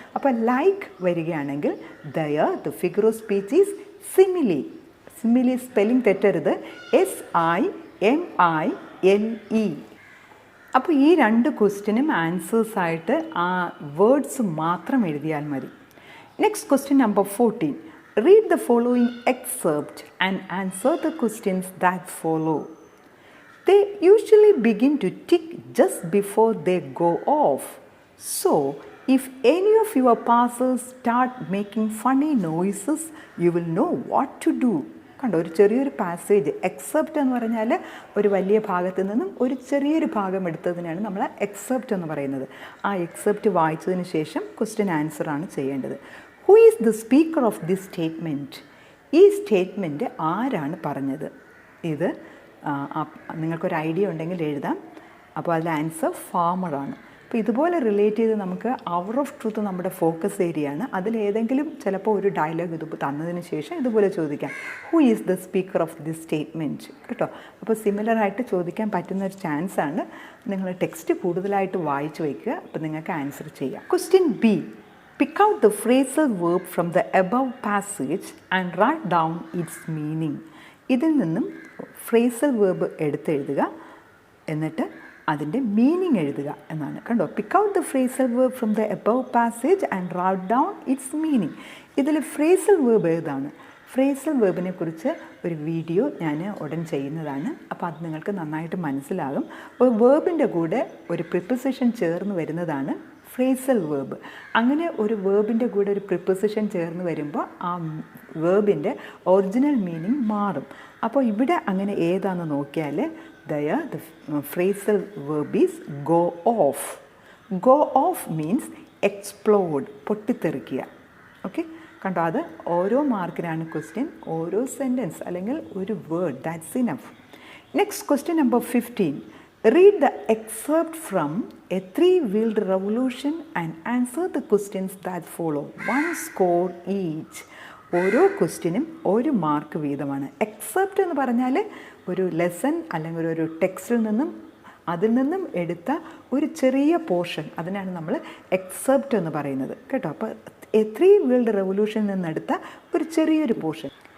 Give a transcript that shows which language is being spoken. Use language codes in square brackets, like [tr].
[ml] അപ്പോൾ ലൈക്ക് വരികയാണെങ്കിൽ [en] The figure of speech is simile. [ml] Simile spelling തെറ്റരുത്, SIMILE. അപ്പോൾ ഈ രണ്ട് ക്വസ്റ്റ്യനും ആൻസേഴ്സായിട്ട് ആ വേർഡ്സ് മാത്രം എഴുതിയാൽ മതി. [en] Next question number 14. Read the following excerpt and answer the questions that follow. They usually begin to tick just before they go off. So, if any of your passers start making funny noises, you will know what to do. [ml] കണ്ടോ, ഒരു ചെറിയൊരു passage. Except എന്ന് പറഞ്ഞാൽ ഒരു വലിയ ഭാഗത്ത് നിന്നും ഒരു ചെറിയൊരു ഭാഗം എടുത്തതിനാണ് നമ്മൾ എക്സെപ്റ്റ് എന്ന് പറയുന്നത്. ആ എക്സെപ്റ്റ് വായിച്ചതിന് ശേഷം ക്വസ്റ്റ്യൻ ആൻസറാണ് ചെയ്യേണ്ടത്. [en] Who is the speaker of this statement? [ml] ഈ സ്റ്റേറ്റ്മെൻറ്റ് ആരാണ് പറഞ്ഞത്? ഇത് നിങ്ങൾക്കൊരു ഐഡിയ ഉണ്ടെങ്കിൽ എഴുതാം. അപ്പോൾ അതിൽ ആൻസർ ഫാമറാണ്. അപ്പോൾ ഇതുപോലെ റിലേറ്റ് ചെയ്ത് നമുക്ക് അവർ ഓഫ് ട്രൂത്ത് നമ്മുടെ ഫോക്കസ് ഏരിയയാണ്. അതിലേതെങ്കിലും ചിലപ്പോൾ ഒരു ഡയലോഗ് ഇത് തന്നതിന് ശേഷം ഇതുപോലെ ചോദിക്കാം, [en] who is the speaker of this statement [ml] കേട്ടോ. അപ്പോൾ സിമിലറായിട്ട് ചോദിക്കാൻ പറ്റുന്നൊരു ചാൻസാണ്. നിങ്ങൾ ടെക്സ്റ്റ് കൂടുതലായിട്ട് വായിച്ചു വയ്ക്കുക, അപ്പോൾ നിങ്ങൾക്ക് ആൻസർ ചെയ്യാം. [en] Question B. Pick out the phrasal verb from the above passage and write down its meaning. [ml] ഇതിൽ നിന്നും ഫ്രേസൽ വേർബ് എടുത്തെഴുതുക, എന്നിട്ട് അതിൻ്റെ മീനിങ് എഴുതുക എന്നാണ്. [en] കണ്ടോ, pick out the phrasal verb from the above passage and write down its meaning. [ml] ഇതിൽ phrasal verb ഏതാണ്? Phrasal വേർബിനെ കുറിച്ച് ഒരു വീഡിയോ ഞാൻ ഉടൻ ചെയ്യുന്നതാണ്. അപ്പോൾ അത് നിങ്ങൾക്ക് നന്നായിട്ട് മനസ്സിലാകും. ഒരു വേർബിൻ്റെ കൂടെ ഒരു പ്രിപ്പോസിഷൻ ചേർന്ന് വരുന്നതാണ് ഫ്രേസൽ വേർബ്. അങ്ങനെ ഒരു വേർബിൻ്റെ കൂടെ ഒരു പ്രിപ്പോസിഷൻ ചേർന്ന് വരുമ്പോൾ ആ വേർബിൻ്റെ ഒറിജിനൽ മീനിങ് മാറും. അപ്പോൾ ഇവിടെ അങ്ങനെ ഏതാണെന്ന് നോക്കിയാൽ [en] The phrasal verb is go off. Go off means explode, പൊട്ടിത്തെറിക്കുക. [ml] Okay, കണ്ടോ, അത് ഓരോ മാർക്കിനാണ് ക്വസ്റ്റ്യൻ, ഓരോ സെൻറ്റൻസ് അല്ലെങ്കിൽ ഒരു word, [en] That's enough. Next question number 15. Read the excerpt from A Three-Wheeled Revolution and answer the questions that follow. 1 score each. [ml] ഓരോ ക്വസ്റ്റ്യനും ഒരു mark വീതമാണ്. എക്സെപ്റ്റ് എന്ന് പറഞ്ഞാൽ ഒരു ലെസൺ അല്ലെങ്കിൽ ഒരു ടെക്സ്റ്റിൽ നിന്നും അതിൽ നിന്നും എടുത്ത ഒരു ചെറിയ പോർഷൻ, അതിനാണ് നമ്മൾ എക്സെപ്റ്റ് എന്ന് പറയുന്നത് കേട്ടോ. അപ്പോൾ എ ത്രീ വീൽഡ് റെവല്യൂഷനിൽ നിന്നെടുത്ത ഒരു ചെറിയൊരു പോർഷൻ.